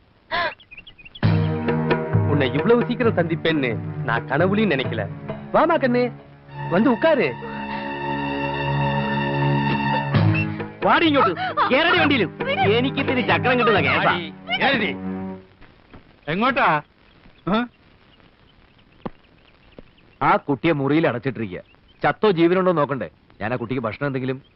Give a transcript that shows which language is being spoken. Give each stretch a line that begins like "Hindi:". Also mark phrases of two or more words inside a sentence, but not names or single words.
Tamil: உன்னை இவ்வளவு சீக்கிரம் சந்திப்பேன்னு நான் கனவுலையும் நினைக்கல. வாமா கண்ணே, வந்து உட்காரு.
Malayalam: വാടി ഇങ്ങോട്ട്. കേരടി വണ്ടിയിലും എനിക്ക് ഇത്തിരി ചക്രം കിട്ടുന്ന കേസാ. എങ്ങോട്ടാ? ആ കുട്ടിയെ മുറിയിൽ അടച്ചിട്ടിരിക്കുക. ചത്തോ ജീവനുണ്ടോ നോക്കണ്ടേ? ഞാൻ ആ കുട്ടിക്ക് ഭക്ഷണം എന്തെങ്കിലും.